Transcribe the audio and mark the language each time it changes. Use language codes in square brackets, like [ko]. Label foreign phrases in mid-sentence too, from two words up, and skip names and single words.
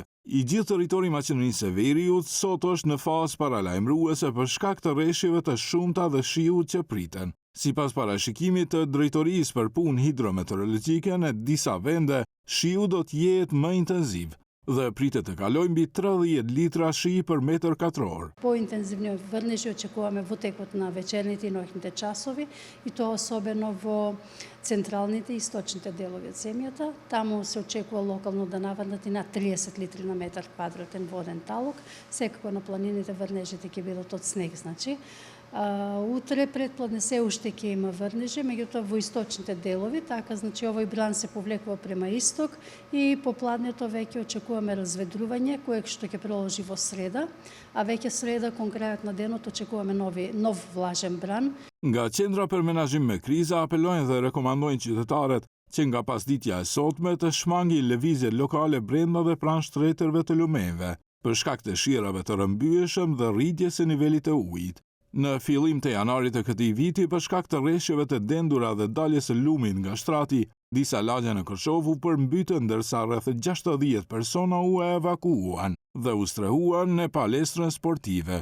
[sq] I gjithë territori i Maqedonisë së Veriut sot është në fazë paralajmëruese për shkak të rreshjeve të shumta dhe shiut që priten. Sipas parashikimit të Drejtorisë për Punë Hidrometeorologjike, në disa vende shiu do të jetë më intenziv dhe pritet të kalojë mbi 30 litra shi për metër katror. [mk] По-интензивни врнежи очекуваме во текот на вечерните и ноќните часови, и тоа особено во централните и источните делови од земјата. Таму се очекува локално да наваднат и на 30 литри на метар квадратен воден талок. Секако на планините врнежите ќе бидат од снег, значи. Утре предпладне се уште ќе има врнежи, меѓутоа во источните делови, така значи овој бран се повлекува према исток и попладнето веќе очекуваме разведрување кое што ќе продолжи во среда, а веќе среда кон крајот на денот очекуваме нов влажен бран. [sq] Nga qendra për menaxhim me kriza apelojnë dhe rekomandojnë qytetarët që nga pasditja e sotme të shmangin lëvizjet lokale brenda dhe pranë shtretërve të lumenëve, për shkak të shirave të rrëmbyeshëm dhe rritjes së nivelit të ujit. Në fillim të janarit të këtij viti, për shkak të rreshjeve të dendura dhe daljes së lumit nga shtrati, disa lagje në Kërshov u përmbytën ndërsa rreth 60 persona u evakuuan dhe u strehuan në palestrën sportive.